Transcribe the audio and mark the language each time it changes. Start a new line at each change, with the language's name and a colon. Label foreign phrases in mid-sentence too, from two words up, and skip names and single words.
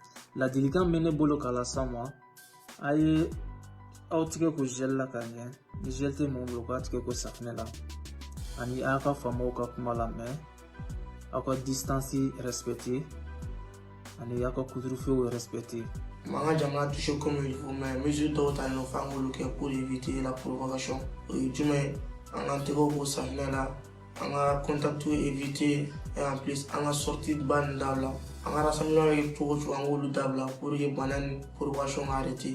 Bambara: ladilikan bɛ ne bolo k'a lasa ma a ye aw tigɛ ko gel la ka ɲɛ ni gel tɛ mun bolo k'a tigɛ ko safinɛ la ani a ka faamaw ka kuma lamɛn aw ka
French: distance respecter
Bambara: ani aw ka
French: couvre-feu respecter.
Bambara: Manga jamana
French: touché comme il faut, mais mesure
Bambara: dɔw ta nɔ f'an k'olu kɛ
French: pour éviter la provocation.
Bambara: O ye jumɛn an ka tɛgɛw ko safinɛ la, an ka
French: contact éviter et en plus
Bambara: an ka sortie ba nin dabila. An ka rassemblement kɛ cogo cogo an k'olu dabila
French: pour que
Bambara: bana ni provocation ka arrêter.